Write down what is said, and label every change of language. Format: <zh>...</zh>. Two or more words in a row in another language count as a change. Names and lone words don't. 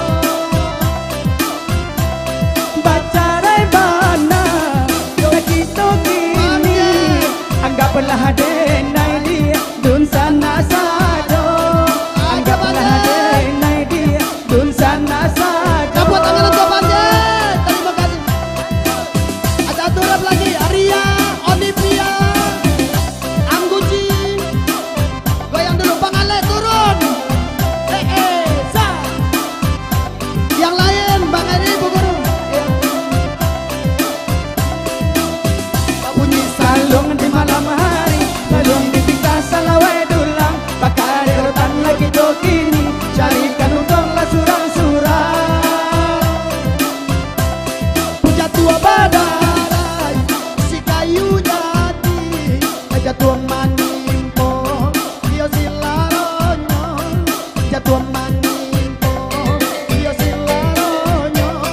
<min>Bacarai anggaplah denai dia dun sana saja. Anggaplah denai dia dun sana saja.</min> <id>Tepuk tangan untuk Panjet. Terima kasih. Ada turun lagi Arya, Olivia, Angguci. Goyang dulu Bang Ale turun. Sa. Yang lain Bang Eri Bu Guru.</id> <min>Bunyi salung di malam hari, salung di tingkah salawe dulang, pakai rotan lagi kini, carikan untung lah surang-surang. Jatuh badarai, si kayu jati, jatuh manimpo, dia silaronyo, jatuh manimpo, dia silaronyo.</min>